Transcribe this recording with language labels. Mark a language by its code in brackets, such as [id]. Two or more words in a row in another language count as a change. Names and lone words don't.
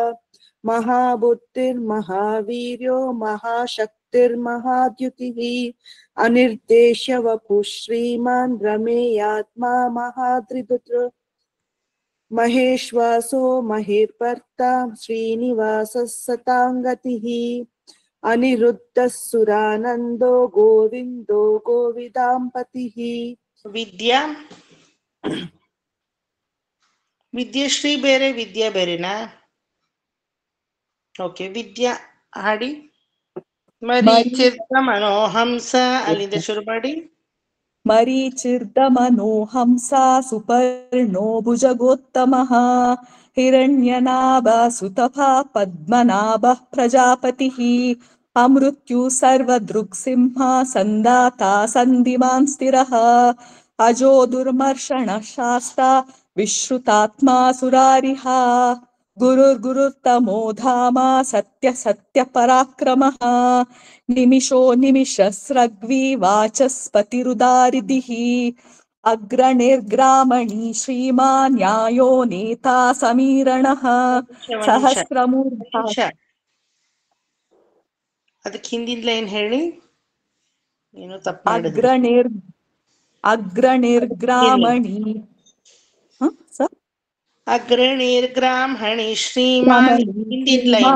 [sa] महाबुद्धिर्महावीर्यो महाशक्तिर्महाद्युतिः अनिर्देश्य वपुः श्रीमान् रमेयात्मा महाद्रिदुत् महेश्वासो महेर्भर्ता श्रीनिवासः सताङ्गतिः अनिरुद्धः सुरानन्दो गोविन्दो गोविदाम्पतिः [kn] ವಿದ್ಯಾ ವಿದ್ಯಶ್ರೀ ಬೇರೆ ವಿದ್ಯಾ ಬೇರೆನಾ? ಓಕೆ, ವಿದ್ಯಾ ಹಾಡಿ. [sa] ಮರೀಚಿರ್ದ ಮನೋಹಂಸ [kn] ಅಲ್ಲಿಂದ ಶುರು ಮಾಡಿ. [sa] ಮರೀಚಿರ್ದ ಮನೋಹಂಸ ಸುಪರ್ಣೋ ಭುಜಗೋತ್ತಮಃ ಹಿರಣ್ಯನಾಭ ಸುತಪ ಪದ್ಮನಾಭ ಪ್ರಜಾಪತಿಃ ಅಮೃತ್ಯು ಸರ್ವದೃಕ್ಸಿಂಹ ಸಂದಾತ ಸಂಧಿಮಾನ್ ಸ್ಥಿರಃ ಅಜೋ ದುರ್ಮರ್ಷಣ ಶಾಸ್ತ ವಿಶ್ರುತಾತ್ಮ ಸುರಾರಿಹ ಗುರುರ್ಗುರುರ್ತಮೋ ಧಾಮ ಸತ್ಯ ಸತ್ಯ ಪರಾಕ್ರಮಃ ನಿಮಿಷೋ ನಿಮಿಷಸ್ರಗ್ವಿ ವಾಚಸ್ಪತಿರುದಾರಿದಿಃ ಅಗ್ರಣಿರ್ಗ್ರಾಮಣಿ ಶ್ರೀಮಾನ್ ನ್ಯಾಯೋ ನೇತಾ ಸಮೀರಣಃ ಸಹಸ್ರಮೂರ್ಧ. [kn] ಅದಕ್ಕೆ ಹಿಂದಿನ ಲೈನ್ ಹೇಳಿ, ಏನು ತಪ್ಪು [sa] ಅಗ್ರಣಿರ್ಗ್ರಾಮಣಿ ಸರ್ ಅಗ್ರಣಿರ್ಗ್ರಾಮಣಿ ಶ್ರೀಮಾನ್. [kn] ಹಿಂದಿನ ಲೈನ್